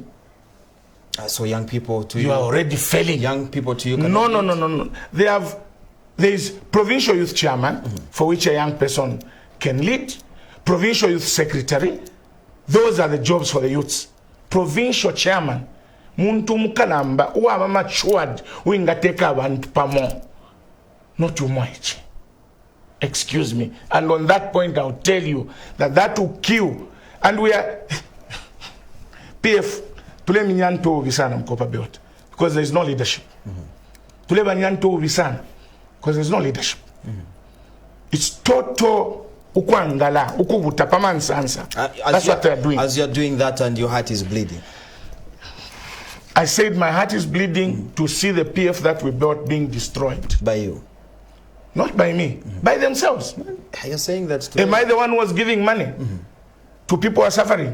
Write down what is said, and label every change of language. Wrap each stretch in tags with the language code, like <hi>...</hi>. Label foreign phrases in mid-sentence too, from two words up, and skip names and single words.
<en>So young people to you are already failing. Young people to you. No. There is provincial youth chairman for which a young person can lead. Provincial youth secretary. Those are the jobs for the youths. Provincial chairman.</en> <bem>Muntu mukalamba uwa matured wingateka abantu pamo.</bem> <en>Not umwaichi. Excuse me. And on that point I'll tell you that will kill. And we are PF</en> <bem>tule minyanto visana mkopa</bem> <en>belt because there is no leadership.</en> <bem>Tule banyanto visana</bem> <en>because there is no leadership. It's total</en> <bem>ukwangala ukubuta pamansansa.</bem> <en>That's what they are doing. As you are doing that and your heart is bleeding. I said my heart is bleeding to see the PF that we built being destroyed. By you? Not by me. By themselves. You're saying that... Am I the one who was giving money to people who are suffering?</en>